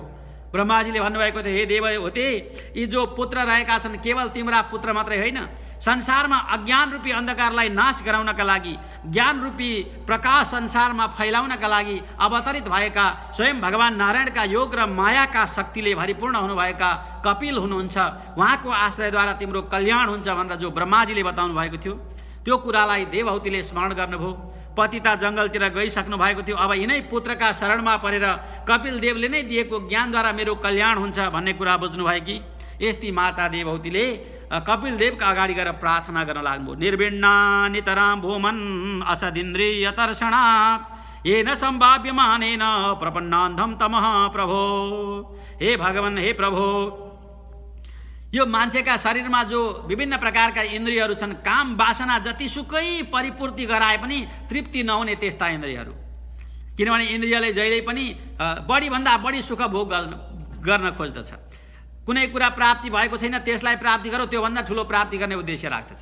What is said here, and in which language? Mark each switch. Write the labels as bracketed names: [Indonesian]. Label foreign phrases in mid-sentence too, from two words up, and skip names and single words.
[Nepali] ब्रह्माजीले भन्नुभएको थियो, हे देवहूति, यी जो पुत्र रहेका छन् केवल तिम्रा पुत्र मात्रै होइन, संसारमा अज्ञान रूपी अन्धकारलाई नाश गराउनका लागि, ज्ञान रूपी प्रकाश संसारमा फैलाउनका लागि अवतरित भएका स्वयं भगवान नारायणका योग र मायाका शक्तिले भरिपूर्ण हुनुभएका कपिल हुनुहुन्छ, उहाँको आश्रयद्वारा तिम्रो कल्याण हुन्छ भनेर जो ब्रह्माजीले बताउनु भएको थियो त्यो कुरालाई देवहूतिले स्मरण गर्नुभयो। पतिता जङ्गलतिर गइसक्नु भएको थियो, अब यिनै पुत्रका शरणमा परेर कपिलदेवले नै दिएको ज्ञानद्वारा मेरो कल्याण हुन्छ भन्ने कुरा बुझ्नुभयो कि यस्ती माता देवहूतिले कपिलदेवका अगाडि गएर प्रार्थना गर्न लाग्नुभयो। [Sanskrit] निर्विण्णा नितरां भूमन् असदिन्द्रिय तर्षणात् येन सम्भाव्यमानेन प्रपन्नान्धं तमः प्रभो। [Nepali] हे भगवान, हे प्रभो, यो मान्छेका शरीरमा जो विभिन्न प्रकारका इन्द्रियहरू छन्, काम वासना जतिसुकै परिपूर्ति गराए पनि तृप्ति नहुने त्यस्ता इन्द्रियहरू, किनभने इन्द्रियले जहिले पनि बढीभन्दा बढी सुख भोग गर्न खोज्दछ। कुनै कुरा प्राप्ति भएको छैन त्यसलाई प्राप्ति गरौँ, त्योभन्दा ठुलो प्राप्ति गर्ने उद्देश्य राख्दछ।